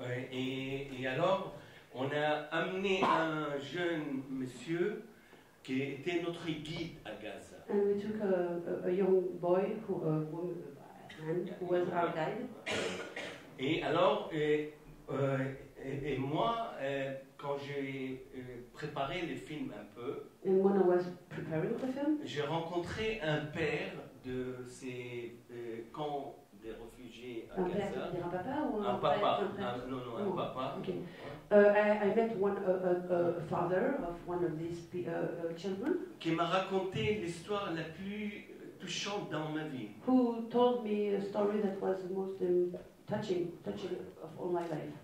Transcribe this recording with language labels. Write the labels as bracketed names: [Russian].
[French] Et alors, on a amené un jeune monsieur qui était notre guide à Gaza. [English] And we took a young boy, man who was our guide. [French] Et alors, et moi, quand j'ai préparé le film un peu, [English] and when I was preparing the film, [French] j'ai rencontré un père de ces camps de réfugiés à Gaza. Un papa ou un papa? Un papa. [English] Okay. I met a father of one of these children. [French] Qui m'a raconté l'histoire la plus touchante dans ma vie. [English] Who told me a story that was the most touching of all my life.